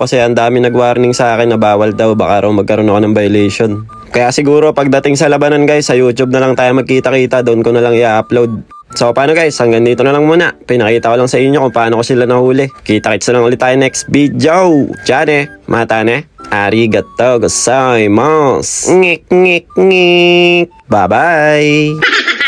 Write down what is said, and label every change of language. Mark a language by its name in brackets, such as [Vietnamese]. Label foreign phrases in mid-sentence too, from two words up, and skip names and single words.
[Filipino] Kasi ang dami nag-warning sa akin na bawal daw. Baka raw magkaroon ako ng violation. Kaya siguro pagdating sa labanan guys, sa YouTube na lang tayo magkita-kita. Doon ko na lang i-upload. So paano guys, hanggang dito na lang muna. Pinakita ko lang sa inyo kung paano ko sila nahuli. Kita-kits na lang ulit tayo [English] next video. Tiyane, [Japanese] またね、ありがとうございます. Ngik ngik ngik. Bye bye.